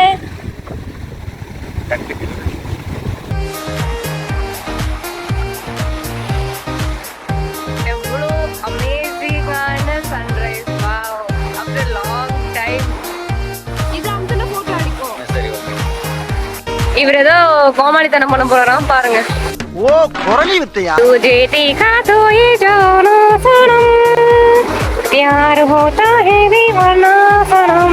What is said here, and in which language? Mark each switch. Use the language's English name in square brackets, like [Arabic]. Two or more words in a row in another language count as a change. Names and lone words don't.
[Tamil] எவ்வளோ அமேசிங்கான சன்ரைஸ். [English] wow, after long time. [Tamil] இது அங்கன போட்டோ அடிக்கும். இவர் ஏதோ கோமாளித்தனம் பண்ண போறாராம் பாருங்க. ஓ, குரலி வித்தையா? [Hindi] तुझे देखा तो ये जाना सनम, प्यार होता है दीवाना सनम.